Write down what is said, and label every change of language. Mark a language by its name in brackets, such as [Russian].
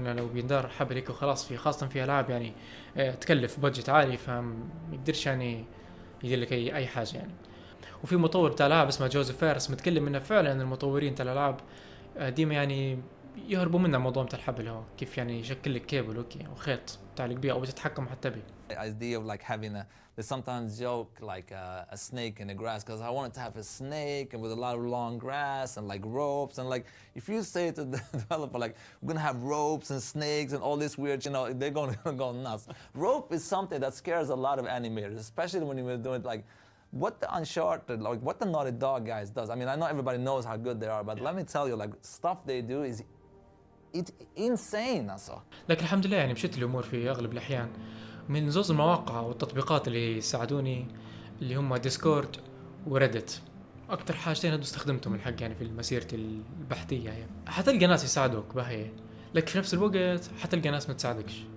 [Arabic] لان لو بيندار حبل هيك وخلاص، في خاصة في العاب يعني تكلف بادجت عالي، فما يقدرش يعني يدير لك اي حاجة يعني. وفي مطور بتاع العاب اسمه جوزيف فارس متكلم انه فعلا المطورين تاع الالعاب ديما يعني يهربوا من الموضوع بتاع الحبل، هو كيف يعني يشكل لك كيبل اوكي او خيط تعلق بيه او تتحكم حتى به. [English] idea of like having they sometimes joke like a snake in the grass, because I wanted to have a snake and with a lot of long grass and like ropes, and like if you say to the developer like we're gonna have ropes and snakes and all this weird, you know, they're gonna go nuts. Rope is something that scares a lot of animators, especially when you're doing like what the Uncharted, like what the Naughty Dog guys does. I mean, I know everybody knows how good they are, but let me tell you, like stuff they do is it's insane also. [Arabic] لكن الحمد لله يعني مشيت الامور في اغلب الاحيان من زوز المواقع والتطبيقات اللي ساعدوني، اللي هم ديسكورد وريدت. اكتر حاجتين هدو استخدمتهم الحق يعني في مسيرتي البحثيه يعني. حتلقى ناس يساعدوك باهي، لكن في نفس الوقت حتلقى ناس ما تساعدكش.